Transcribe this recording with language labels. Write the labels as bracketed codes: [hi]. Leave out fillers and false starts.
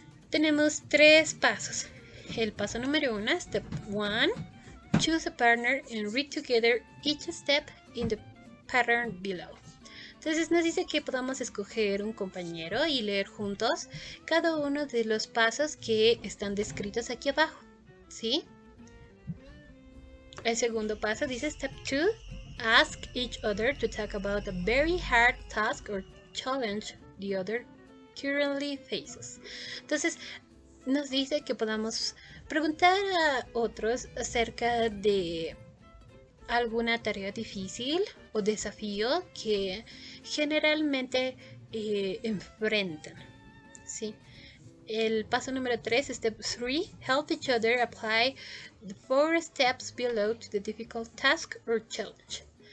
[es] Tenemos 3 pasos. El paso número 1, [en] step 1, choose a partner and read together each step in the pattern below. [es] Entonces nos dice que podamos escoger un compañero y leer juntos cada uno de los pasos que están descritos aquí abajo, ¿sí? El segundo paso dice [en] step 2, ask each other to talk about a very hard task or challenge the other currently faces. [es] Entonces nos dice que podamos preguntar a otros acerca de alguna tarea difícil o desafío que generalmente enfrentan, ¿sí? El paso número 3, [en] step 3, help each other apply the 4 steps below to the difficult task or challenge.